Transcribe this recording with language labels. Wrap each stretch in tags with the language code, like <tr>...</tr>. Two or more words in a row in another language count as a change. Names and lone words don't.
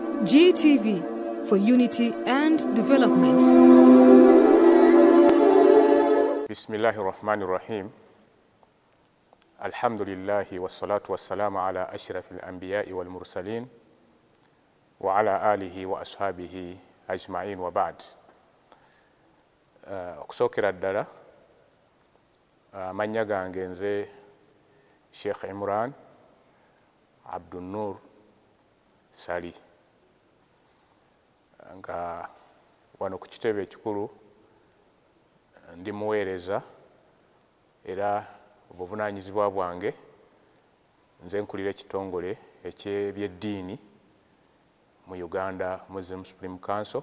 <en>GTV for unity and development.</en> <ar>بسم الله الرحمن الرحيم. الحمد لله والصلاة والسلام على أشرف الأنبياء والمرسلين وعلى آله وأصحابه أجمعين وبعد.</ar> <lg>Okusokera ddala amannya gange nze Shk Imran Ssali Sec nga wano ku kitebe ekikulu ndi muweereza era obuvunaanyizibwa bwange nze nkulira ekitongole eky'ebyeddiini mu Uganda Muslim Supreme Council.</lg>